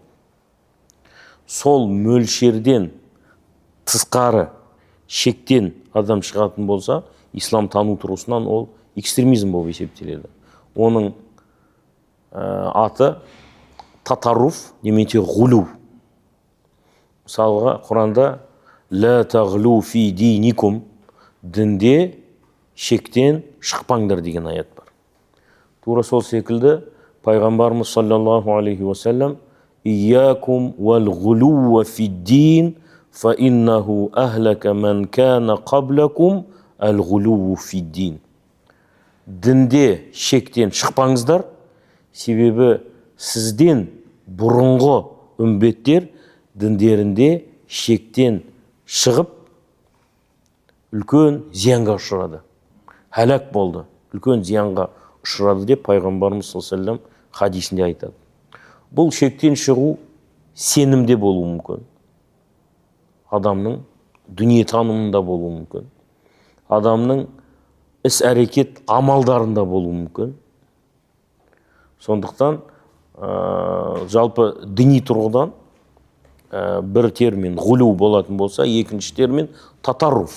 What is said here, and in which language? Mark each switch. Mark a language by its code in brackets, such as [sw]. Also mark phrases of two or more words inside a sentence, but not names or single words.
[kk] Сол мөлшерден тысқары шектен адам шығатын болса, ислам тану тұрғысынан ол экстремизм болып есептеледі. Оның аты татарруф немесе ғулу. Мысалға, Құранда [ar] «لا تغلوا في دينكم» [kk] дінде шектен шықпаңдар деген аят бар. Тура сол секілді пайғамбарымыз [ar] صلى الله عليه وسلم «إياكم والغلو في الدين فإنه أهلك من كان قبلكم الغلو في الدين». [kk] Дінде шектен шықпаңыздар, себебі сізден бұрынғы үмбеттер діндерінде шектен шығып үлкен зиянға ұшырады. Хәлак болды, үлкен зиянға ұшырады деп пайғамбарымыз [ar] صلى الله عليه وسلم [kk] хадисінде айтады. Бұл шектен шығу сенімде болуы мүмкін. Адамның дүниетанымында болуы мүмкін. Адамның іс-әрекет амалдарында болуы мүмкін. Сондықтан жалпы діни тұрғыдан бір термин ғулу болатын болса, екінші термин татарруф.